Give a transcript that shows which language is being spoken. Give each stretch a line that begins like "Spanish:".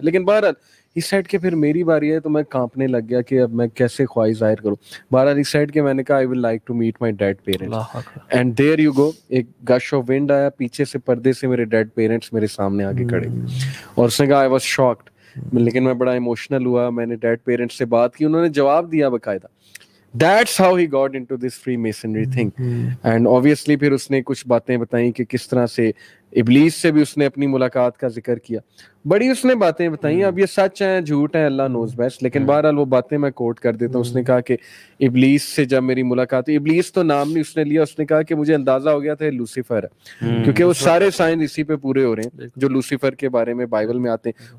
Urdu: لیکن بہرحال اس سائڈ کے پھر میری باری ہے تو میں کانپنے لگ گیا کہ اب میں کیسے خواہش ظاہر کروں. بہرحال اس سائڈ کے میں نے کہا
English: I will like to meet my dead parents, and there you go.
Urdu: ایک گش آف ونڈ آیا پیچھے سے, پردے سے میرے ڈیڈ پیرنٹس میرے سامنے آ کے کھڑے, اور اس نے کہا
English: I was shocked.
Urdu: لیکن میں بڑا ایموشنل ہوا, میں نے ڈیڈ پیرنٹس سے بات کی, انہوں نے جواب دیا باقاعدہ.
English: That's how he got into this Freemasonry thing. And obviously
Urdu: پھر اس نے کچھ باتیں بتائیں کہ کس طرح سے ابلیس سے بھی اس نے اپنی ملاقات کا ذکر کیا. بڑی اس نے باتیں بتائیں, اب یہ سچ ہیں جھوٹ ہیں
English: Allah knows best,
Urdu: لیکن بہرحال وہ باتیں میں کوٹ کر دیتا ہوں. اس نے کہا کہ ابلیس سے جب میری ملاقات ہوئی, ابلیس تو نام نہیں اس نے لیا, اس نے کہا کہ مجھے اندازہ ہو گیا تھا لوسیفر ہے, کیونکہ وہ سارے سائن اسی پہ پورے ہو رہے ہیں جو لوسیفر کے بارے میں بائبل میں آتے ہیں.